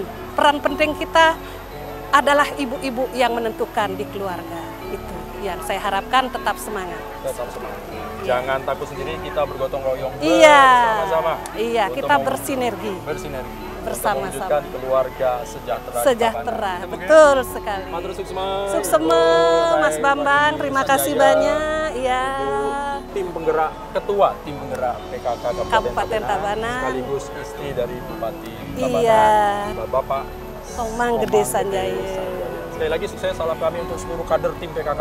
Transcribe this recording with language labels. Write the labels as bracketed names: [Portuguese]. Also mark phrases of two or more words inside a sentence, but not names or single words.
[Indonesian] Peran penting kita adalah ibu-ibu yang menentukan di keluarga. Itu yang saya harapkan, tetap semangat. Tetap semangat. Jangan takut sendiri, kita bergotong royong bersama-sama. Iya, kita bersinergi bersama-sama. Mewujudkan keluarga sejahtera. Betul sekali. [Balinese] Matur suksema. [Indonesian] Suksema, Mas Bambang, terima kasih banyak. Iya. Tim penggerak, ketua tim penggerak PKK Kabupaten Tabanan, sekaligus istri dari Bupati Tabanan. Iya. Bapak Komang Gede Sanjaya. Sekali lagi sukses salam kami untuk seluruh kader tim PKK.